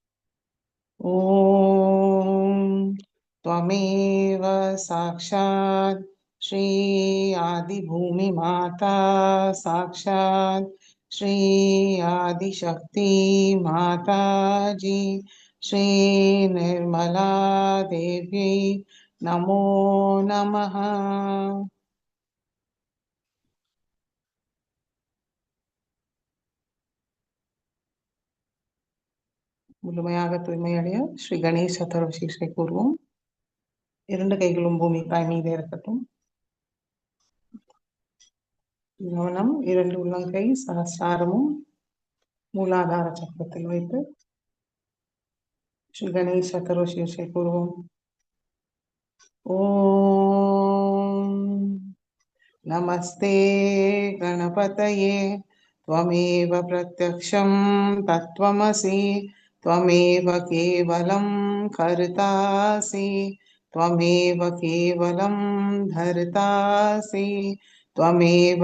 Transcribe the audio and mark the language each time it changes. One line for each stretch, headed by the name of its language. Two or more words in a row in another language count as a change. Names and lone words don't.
Sanskrit: ॐ त्वमेव साक्षात् श्री आदिभूमि माता साक्षात् श्री आदिशक्ति माता जी श्री निर्मला देवी नमो नमः।
Tamil: முழுமையாக தூய்மையடைய ஸ்ரீ கணேஷ் சதுர சீர்ஷை கூறுவோம். இரண்டு கைகளும் பூமி தாய் மீது இருக்கட்டும். கவனம் இரண்டு உள்ளங்கை சகஸ்ராரமும் மூலாதார சக்கரத்தில் வைத்து ஸ்ரீ கணேஷ் சதுர சீர்ஷை கூறுவோம்.
Sanskrit: ओम् नमस्ते गणपतये त्वमेव प्रत्यक्षं तत्त्वमसि त्वमेव केवलं कर्तासि त्वमेव केवलं धर्तासि त्वमेव